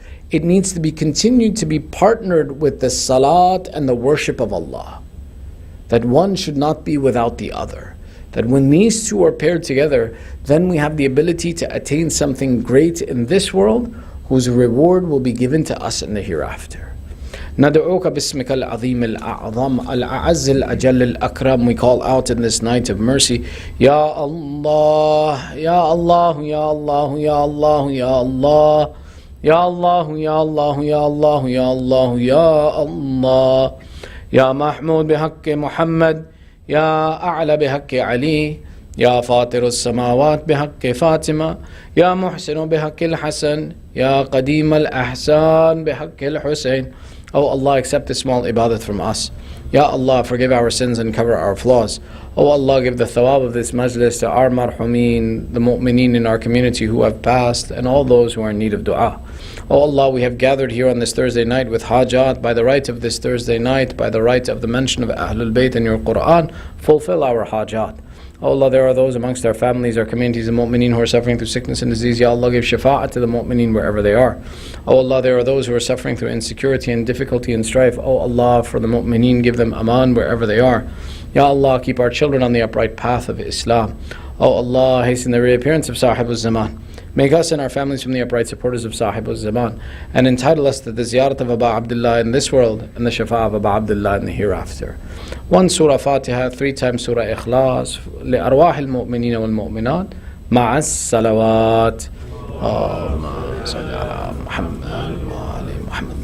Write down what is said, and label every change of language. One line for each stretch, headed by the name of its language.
English: It needs to be continued to be partnered with the salat and the worship of Allah. That one should not be without the other. That when these two are paired together, then we have the ability to attain something great in this world, whose reward will be given to us in the hereafter.
Arabic: ندعوك باسمك العظيم الأعظم الأعز الأجل الأكرم.
English: We call out in this night of mercy, Ya Allah, Ya Allah, Ya Allah, Ya Allah, Ya Allah, Ya Allah, Ya Allah, Ya Allah, Ya Allah, Ya Allah, Ya Mahmud
Arabic: بحق محمد,
English: Ya A'la
Arabic: بحق علي, يا فاطر السماوات بحق فاطمة، يا محسن بحق الحسن، يا قديم الأحسان بحق الحسين.
English: Oh Allah, accept this small ibadat from us. Ya Allah, forgive our sins and cover our flaws. Oh Allah, give the thawab of this majlis to our marhumin, the mu'mineen in our community who have passed, and all those who are in need of dua. Oh Allah, we have gathered here on this Thursday night with hajat. By the right of this Thursday night, by the right of the mention of Ahlul Bayt in your Quran, fulfill our hajat. Oh Allah, there are those amongst our families, our communities, and mu'mineen who are suffering through sickness and disease. Ya Allah, give shafa'at to the mu'mineen wherever they are. Oh Allah, there are those who are suffering through insecurity and difficulty and strife. Oh Allah, for the mu'mineen, give them aman wherever they are. Ya Allah, keep our children on the upright path of Islam. Oh Allah, hasten the reappearance of Sahib al-Zaman. Make us and our families from the upright supporters of Sahib al-Zaman, and entitle us to the ziyarat of Aba Abdullah in this world and the shafa of Aba Abdullah in the hereafter. One Surah Fatiha, 3 times Surah Ikhlas,
Arabic: لأرواح المؤمنين والمؤمنات مع الصلوات. اللهم صل على محمد وآل محمد.